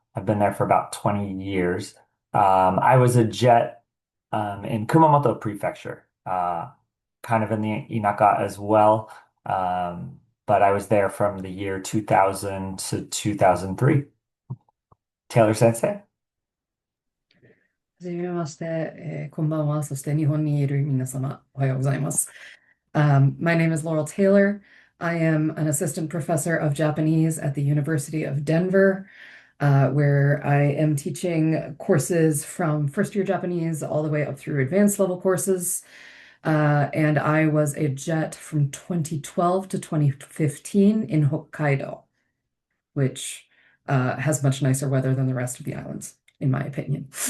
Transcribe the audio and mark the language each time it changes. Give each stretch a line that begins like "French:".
English: I've been there for about 20 years. I was a JET in Kumamoto Prefecture, kind of in the Inaka as well, but I was there from the year 2000 to 2003. Taylor Sensei?
Japanese: はじめまして、こんばんは。そして日本にいる皆様、おはようございます。
English: My name is Laurel Taylor. I am an assistant professor of Japanese at the University of Denver, where I am teaching courses from first year Japanese all the way up through advanced level courses. And I was a JET from 2012 to 2015 in Hokkaido, which has much nicer weather than the rest of the islands, in my opinion.